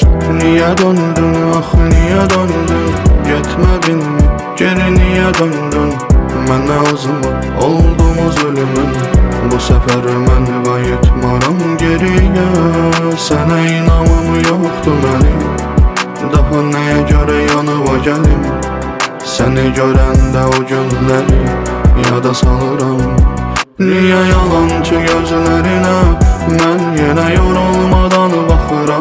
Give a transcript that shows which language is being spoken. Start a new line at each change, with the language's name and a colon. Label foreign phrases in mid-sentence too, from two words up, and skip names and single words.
Turkish: Niye döndün, ah niye döndün? Getmedin mi, geri niye döndün?
Azerbaijani: Mən azmı oldum o zulümün? Bu sefer mən qayıtmaram geriye. Sənə inamım yoxdur mənim, daha nəyə görə yanıma gəlim? Səni görəndə o günləri yada salıram. Niyə yalancı gözlərinə mən yenə yorulmadan baxıram?